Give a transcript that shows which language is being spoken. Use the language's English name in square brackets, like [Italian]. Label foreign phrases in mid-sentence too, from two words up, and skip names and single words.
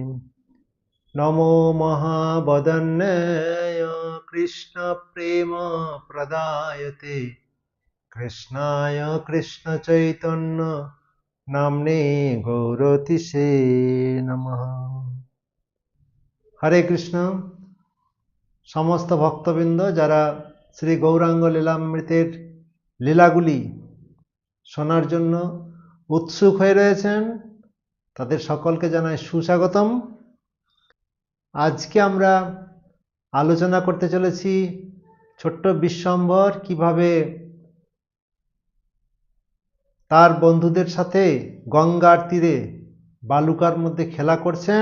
[Sanskrit] नमो महावदन्याय कृष्णप्रेम प्रदायते कृष्णाय कृष्णचैतन्य नाम्ने गौरतिसे नमः। [Bangla] হরে কৃষ্ণ। সমস্ত ভক্তবৃন্দ যারা শ্রী গৌরাঙ্গ লীলামৃতের লীলাগুলি শোনার জন্য উৎসুক হয়ে রয়েছেন তাদের সকলকে জানাই সুস্বাগতম। আজকে আমরা আলোচনা করতে চলেছি ছোট্ট বিশ্বম্বর কিভাবে তার বন্ধুদের সাথে গঙ্গার তীরে বালুকার মধ্যে খেলা করছেন।